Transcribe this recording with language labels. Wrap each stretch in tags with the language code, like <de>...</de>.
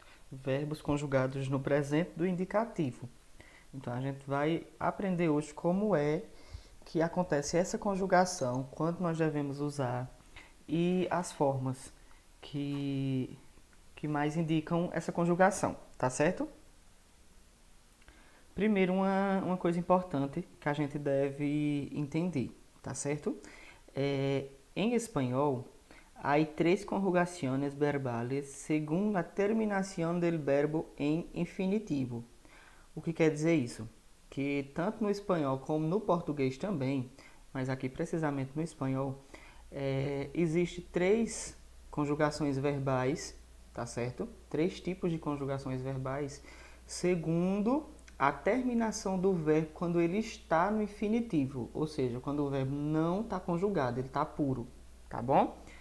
<pt>Verbos conjugados no presente do indicativo. Então a gente vai aprender hoje como é que acontece essa conjugação, quando nós devemos usar e as formas que, que mais indicam essa conjugação, tá certo? Primeiro, uma coisa importante que a gente deve entender, tá certo?</pt> <es>Em espanhol, hay tres conjugaciones verbales según la terminación del verbo en infinitivo.</es> <pt>O que quer dizer isso? Que tanto no espanhol como no português também, mas aqui precisamente no espanhol, existe três conjugações verbais, tá certo? Três tipos de conjugações verbais, segundo a terminação do verbo quando ele está no infinitivo, ou seja, quando o verbo não está conjugado, ele está puro, tá bom?</pt>